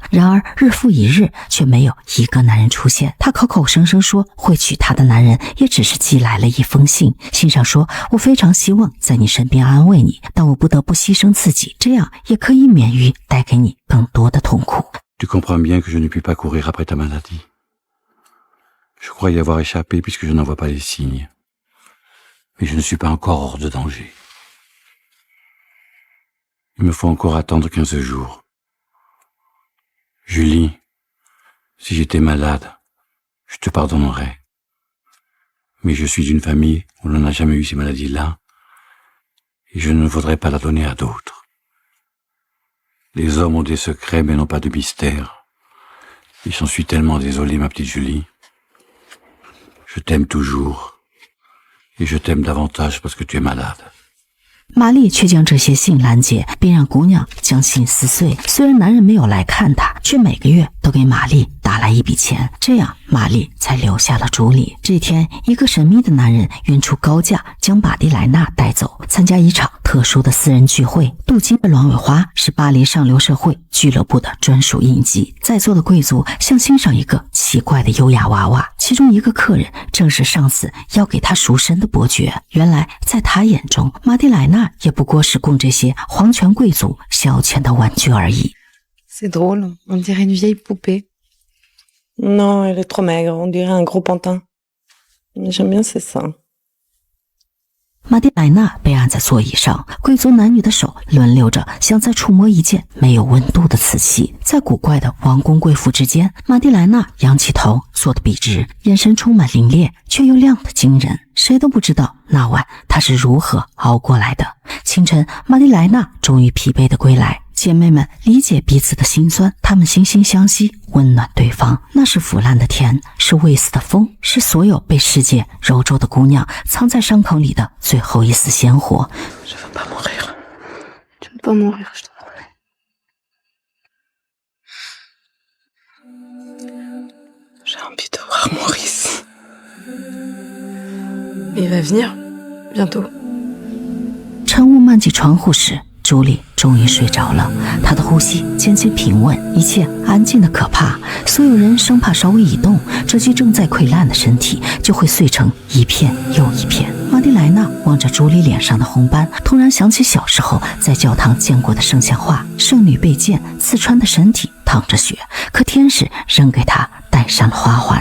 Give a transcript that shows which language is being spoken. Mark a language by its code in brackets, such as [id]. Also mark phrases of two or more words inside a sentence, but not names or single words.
[zh] 然而日复一日，却没有一个男人出现。她口口声声说会娶她的男人，也只是寄来了一封信。信上说：“我非常希望在你身边安慰你，但我不得不牺牲自己，这样也可以免于带给你更多的痛苦。” [fr] Tu comprends bien que je ne puis pas courir après ta maladie. Je crois y avoir échappé puisque je n'en vois pas les signes. Mais je ne suis pas encore hors de danger. Il me faut encore attendre 15 jours. Julie, si j'étais malade, je te pardonnerais. Mais je suis d'une famille où l'on n'a jamais eu ces maladies-là, et je ne voudrais pas la donner à d'autres. Les hommes ont des secrets mais n'ont pas de mystère. Et j'en suis tellement désolé, ma petite Julie. Je t'aime toujours. Et je t'aime davantage parce que tu es malade. [zh] 玛丽却将这些信拦截，并让姑娘将信撕碎。虽然男人没有来看她，却每个月都给玛丽打来一笔钱，这样玛丽才留下了朱莉。这天，一个神秘的男人愿出高价将玛蒂莱娜带走，参加一场特殊的私人聚会。镀金的鸾尾花是巴黎上流社会俱乐部的专属印记。在座的贵族像欣赏一个奇怪的优雅娃娃，其中一个客人正是上司要给他赎身的伯爵。原来，在他眼中，玛蒂莱娜也不过是供这些皇权贵族消遣的玩具而已。 [fr] C'est drôle, on dirait une vieille poupée. Non, elle est trop maigre, on dirait un gros pantin. Mais j'aime bien ses seins. [zh] 玛蒂莱娜被按在座椅上，贵族男女的手轮流着，像在触摸一件没有温度的瓷器。在古怪的王公贵妇之间，玛蒂莱娜仰起头，坐得笔直，眼神充满凌冽，却又亮得惊人。谁都不知道那晚她是如何熬过来的。清晨，玛蒂莱娜终于疲惫地归来。姐妹们理解彼此的心酸，她们惺惺相惜，温暖对方。那是腐烂的甜，是未死的风，是所有被世界揉皱的姑娘藏在伤口里的最后一丝鲜活。 [fr] Je veux pas mourir. Tu ne peux pas mourir, je te promets. J'ai envie de voir Maurice. Il va venir, bientôt. [zh] 晨雾漫进窗户时，朱莉终于睡着了，她的呼吸渐渐平稳，一切安静的可怕。所有人生怕稍微一动，这具正在溃烂的身体就会碎成一片又一片。玛蒂莱娜望着朱莉脸上的红斑，突然想起小时候在教堂见过的圣像画，圣女被剑刺穿的身体淌着血，可天使仍给她戴上了花环。